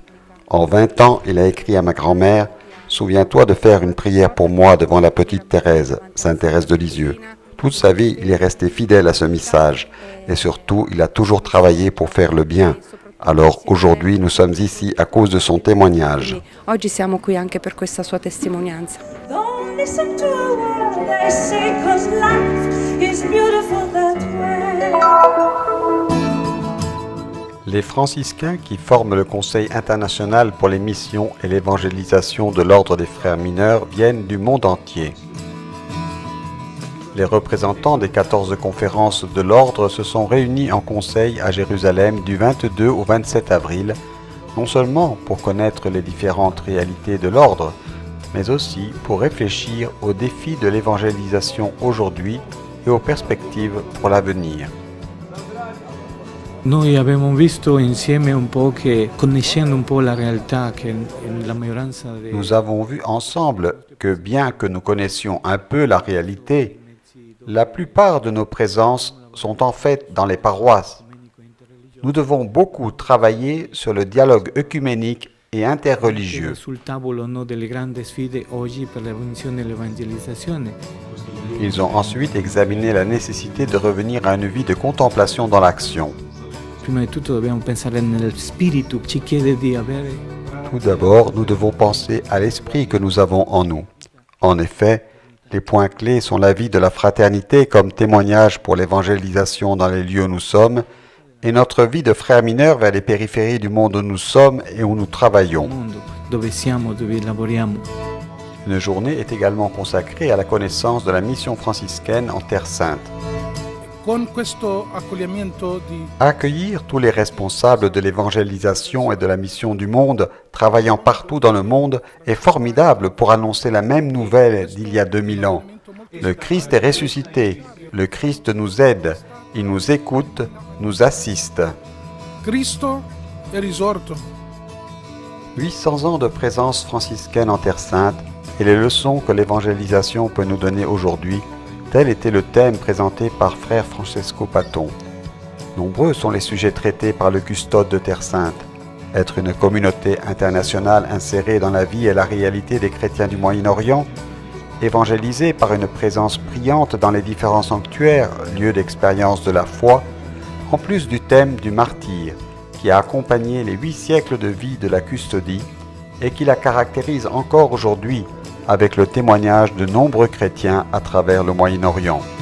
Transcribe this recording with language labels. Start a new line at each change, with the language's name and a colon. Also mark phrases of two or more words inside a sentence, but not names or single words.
French: En 20 ans, il a écrit à ma grand-mère « Souviens-toi de faire une prière pour moi devant la petite Thérèse, Sainte Thérèse de Lisieux ». Toute sa vie, il est resté fidèle à ce message et surtout, il a toujours travaillé pour faire le bien. Alors aujourd'hui, nous sommes ici à cause de son témoignage.
Italian: Oggi siamo qui anche per questa sua testimonianza.
English: Don't listen to a word they say, 'cause life is beautiful that way.
French: Les franciscains qui forment le Conseil international pour les missions et l'évangélisation de l'Ordre des Frères mineurs viennent du monde entier. Les représentants des 14 conférences de l'Ordre se sont réunis en conseil à Jérusalem du 22 au 27 avril, non seulement pour connaître les différentes réalités de l'Ordre, mais aussi pour réfléchir aux défis de l'évangélisation aujourd'hui et aux perspectives pour l'avenir.
Italian: Noi abbiamo visto insieme un po' che, conoscendo un po' la realtà, che la maggioranza dei...
French: Nous avons vu ensemble que bien que nous connaissions un peu la réalité, la plupart de nos présences sont en fait dans les paroisses. Nous devons beaucoup travailler sur le dialogue œcuménique et interreligieux.
Italian: Sul tavolo delle grandi sfide oggi per la funzione dell'evangelizzazione.
French: Ils ont ensuite examiné la nécessité de revenir à une vie de contemplation dans l'action.
Italian: Prima di tutto dobbiamo pensare nel spirito, ci chiede di avere.
French: Tout d'abord, nous devons penser à l'esprit que nous avons en nous. En effet, les points clés sont la vie de la fraternité comme témoignage pour l'évangélisation dans les lieux où nous sommes et notre vie de frères mineurs vers les périphéries du monde où nous sommes et où nous travaillons.
Italian: Dove siamo, dove lavoriamo.
French: Une journée est également consacrée à la connaissance de la mission franciscaine en Terre Sainte.
Italian: Con questo accoglimento di
French: Accueillir tous les responsables de l'évangélisation et de la mission du monde, travaillant partout dans le monde, est formidable pour annoncer la même nouvelle d'il y a 2000 ans. Le Christ est ressuscité, le Christ nous aide, il nous écoute, nous assiste.
Italian: Cristo è risorto.
French: 800 ans de présence franciscaine en Terre Sainte et les leçons que l'évangélisation peut nous donner aujourd'hui, tel était le thème présenté par frère Francesco Paton. Nombreux sont les sujets traités par le custode de Terre Sainte. Être une communauté internationale insérée dans la vie et la réalité des chrétiens du Moyen-Orient, évangélisée par une présence brillante dans les différents sanctuaires, lieux d'expérience de la foi, en plus du thème du martyr, qui a accompagné les 8 siècles de vie de la custodie et qui la caractérise encore aujourd'hui avec le témoignage de nombreux chrétiens à travers le Moyen-Orient.